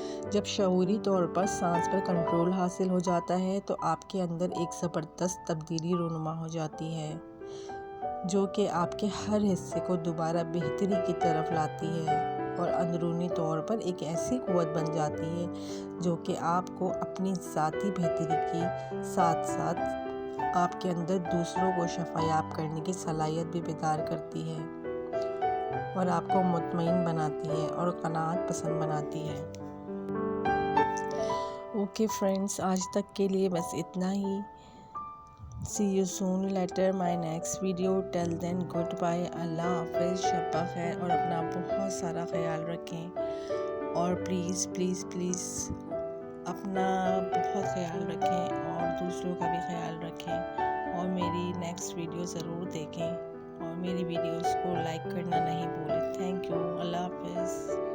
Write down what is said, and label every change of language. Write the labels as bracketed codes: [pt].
[ur] جب شعوری طور پر سانس پر کنٹرول حاصل ہو جاتا ہے تو آپ کے اندر ایک زبردست تبدیلی رونما ہو جاتی ہے جو کہ آپ کے ہر حصے کو دوبارہ بہتری کی طرف لاتی ہے اور اندرونی طور پر ایک ایسی قوت بن جاتی ہے جو کہ آپ کو اپنی ذاتی بہتری کے ساتھ ساتھ آپ کے اندر دوسروں کو شفایاب کرنے کی صلاحیت بھی بیدار کرتی ہے اور آپ کو مطمئن بناتی ہے اور قناعت پسند بناتی ہے. اوکے فرینڈس، آج تک کے لیے بس اتنا ہی. [en] See you soon later my next video. Till then goodbye. [ur] اللہ حافظ. شب بخیر اور اپنا بہت سارا خیال رکھیں اور پلیز پلیز پلیز اپنا بہت خیال رکھیں اور دوسروں کا بھی خیال رکھیں اور میری نیکسٹ ویڈیو ضرور دیکھیں اور میری ویڈیوز کو لائک کرنا نہیں بھولیں. Thank you. اللہ حافظ.